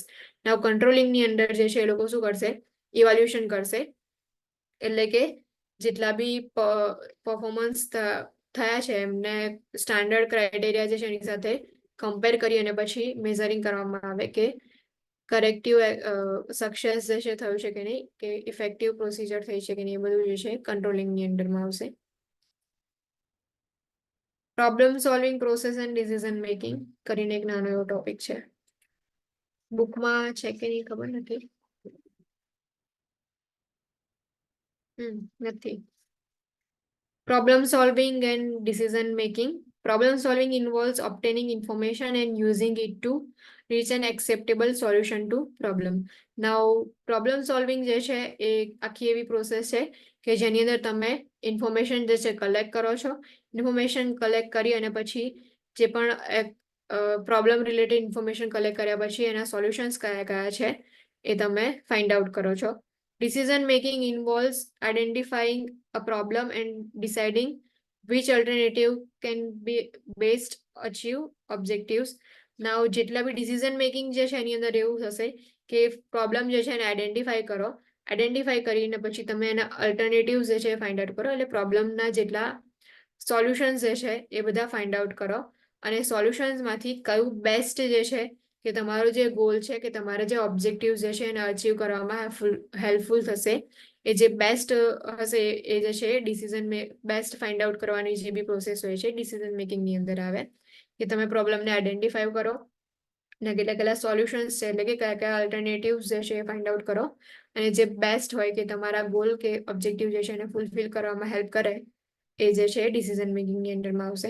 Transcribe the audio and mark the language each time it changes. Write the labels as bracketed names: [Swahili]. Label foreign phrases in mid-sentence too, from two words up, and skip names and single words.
[Gujarati] નાવ કંટ્રોલિંગની અંદર જે છે એ લોકો શું કરશે ઇવેલ્યુએશન કરશે એટલે કે જેટલા બી પરફોર્મન્સ થયા છે એમને [English] standard criteria [Gujarati] જે છે એની સાથે કમ્પેર કરી અને પછી મેઝરિંગ કરવામાં આવે કે [English] corrective success [Gujarati] જે છે થયું છે કે નહીં કે [English] effective procedure [Gujarati] થઈ છે કે નહીં એ બધું જે છે કંટ્રોલિંગની અંડરમાં આવશે. [English] problem solving process and decision making [Gujarati] કરીને એક નાનો એવો ટોપિક છે. બુકમાં છે કે નહીં ખબર નથી. નથી. [English] Problem solving and decision making. Problem solving involves obtaining information and using it to reach an acceptable solution to problem. Now, problem solving [Gujarati] જે છે એ આખી એવી પ્રોસેસ છે કે જેની અંદર તમે ઇન્ફોર્મેશન જે છે કલેક્ટ કરો છો. ઇન્ફોર્મેશન કલેક્ટ કરી અને પછી જે પણ [English] problem related information [Gujarati] કલેક્ટ કર્યા પછી એના સોલ્યુશન્સ કયા કયા છે એ તમે [English] find out [Gujarati] કરો છો. [English] Decision making involves identifying a problem and deciding which alternative can be best achieve objectives. Now, [Gujarati] જેટલા બી [English] decision making [Gujarati] જે છે એની અંદર એવું થશે કે પ્રોબ્લેમ જે છે એને આઈડેન્ટિફાઈ કરો. આઈડેન્ટિફાઈ કરીને પછી તમે એના અલ્ટરનેટિવ્સ જે છે [English] find out [Gujarati] કરો એટલે પ્રોબ્લેમના જેટલા સોલ્યુશન્સ જે છે એ બધા [English] find out [Gujarati] કરો અને સોલ્યુશન્સમાંથી કયું બેસ્ટ જે છે કે તમારો જે ગોલ છે કે તમારા જે ઓબ્જેક્ટિવ્સ જે છે એને અચીવ કરવામાં હેલ્પફુલ થશે એ જે બેસ્ટ હશે એ જે છે [English] decision best find out [Gujarati] કરવાની જે બી પ્રોસેસ હોય છે ડિસિઝન મેકિંગની અંદર આવે કે તમે પ્રોબ્લેમને આઈડેન્ટિફાઈ કરો અને કેટલા સોલ્યુશન્સ છે એટલે કે કયા કયા અલ્ટરનેટિવ્સ જે છે એ [English] find out [Gujarati] કરો અને જે બેસ્ટ હોય કે તમારા ગોલ કે ઓબ્જેક્ટિવ જે છે એને ફૂલફિલ કરવામાં હેલ્પ કરે એ જે છે ડિસિઝન મેકિંગની અંડરમાં આવશે.